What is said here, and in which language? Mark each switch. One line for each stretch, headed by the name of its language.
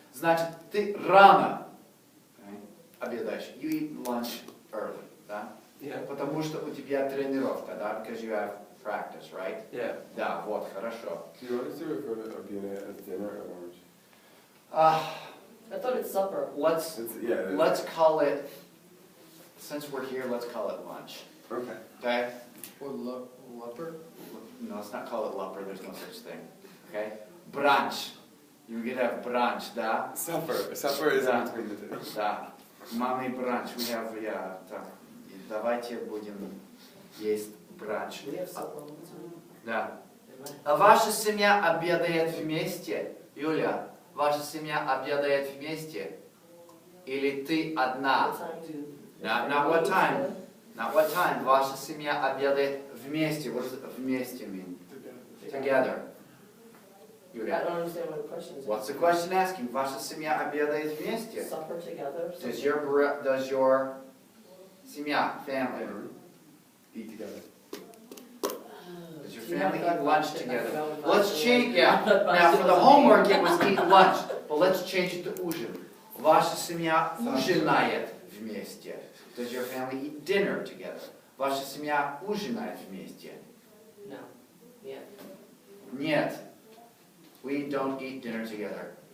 Russian: Значит, ты рано обедаешь.
English: You eat lunch early. Да? Yeah.
Russian: Потому что у тебя тренировка, да?
English: Because you have practice, right? Yeah.
Russian: Да, вот, хорошо.
English: Do you always refer to обеда as dinner or lunch? I thought it's supper. Let's call it, since we're here, let's call it lunch. Okay. Okay? Or leper? No, let's not call it supper, there's no such thing. Okay? Brunch. You could have brunch, да? Supper. Supper is
Russian: Да.
English: in between the two. Да. Mommy brunch. We have, yeah, так.
Russian: И давайте будем есть бранч.
English: We have supper all the time.
Russian: Да.
English: Am I?
Russian: А ваша семья обедает вместе? Юля, ваша семья обедает вместе? Или ты одна?
English: What time do? Not what time. Not what time.
Russian: Ваша семья обедает вместе.
English: What does вместе mean? Together. I
Russian: Юля.
English: don't understand what the question is. What's the question asking?
Russian: Ваша семья обедает вместе?
English: Supper together? Does your семья, family, eat together? Does your family eat lunch together? Let's change, yeah. Now for the homework it was eat lunch, but let's change it to ужин.
Russian: Ваша семья ужинает вместе.
English: Does your family eat dinner together?
Russian: Ваша семья ужинает вместе?
English: No. Yeah.
Russian: Нет.
English: We don't eat dinner together.